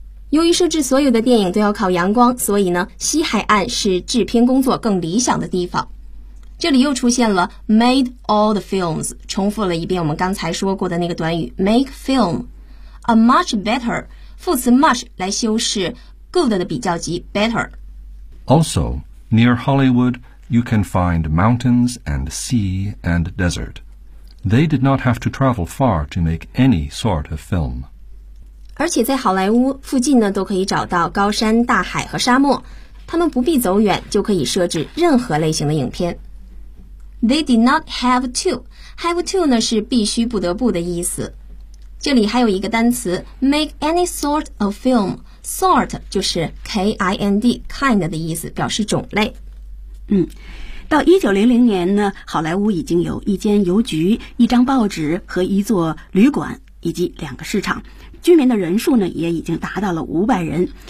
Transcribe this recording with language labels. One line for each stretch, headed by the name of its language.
Chinese: 由于摄制所有的电影都要靠阳光，所以呢，西海岸是制片工作更理想的地方。这里又出现了
English: made all the films，
Chinese: 重复了一遍我们刚才说过的那个短语 make film。 A much better， 副词 much 来修饰 good 的比较级 better。
English: Also, near Hollywood, you can find mountains and sea and desert. They did not have to travel far to make any sort of film.
Chinese: 而且在好莱坞附近呢，都可以找到高山、大海和沙漠，他们不必走远就可以摄制任何类型的影片。
English: They did not have to.
Chinese: Have to 呢是必须、不得不的意思。这里还有一个单词
English: make any sort of film.
Chinese: Sort 就是 kind, kind 的意思，表示种类。到1900年呢，好莱坞已经有一间邮局、一张报纸和一座旅馆以及两个市场，居民的人数呢也已经达到了500人。